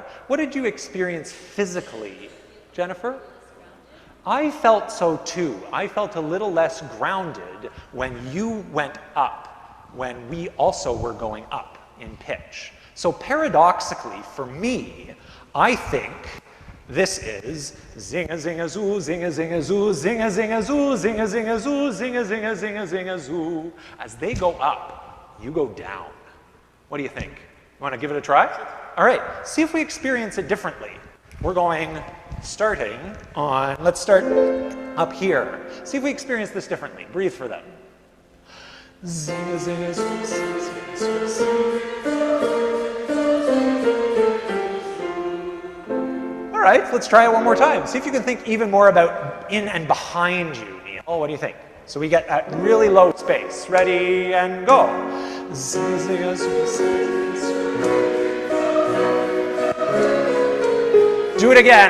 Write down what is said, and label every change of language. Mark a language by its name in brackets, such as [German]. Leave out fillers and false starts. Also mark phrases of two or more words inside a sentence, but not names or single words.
[English] What did you experience physically, Jennifer? I felt so too. I felt a little less grounded when you went up, when we also were going up in pitch. So paradoxically, for me, I think this is zinga zinga zoo, zinga zinga zoo, zinga zinga zoo, zinga zinga zoo, zinga zinga zinga zinga zoo. As they go up, you go down. What do you think? You want to give it a try? All right, see if we experience it differently. We're going starting on, let's start up here. See if we experience this differently. Breathe for them. Zinga zinga zoo, zinga zinga zoo. All right, let's try it one more time. See if you can think even more about in and behind you, Neil. What do you think? So we get that really low space. Ready and go. Do it again.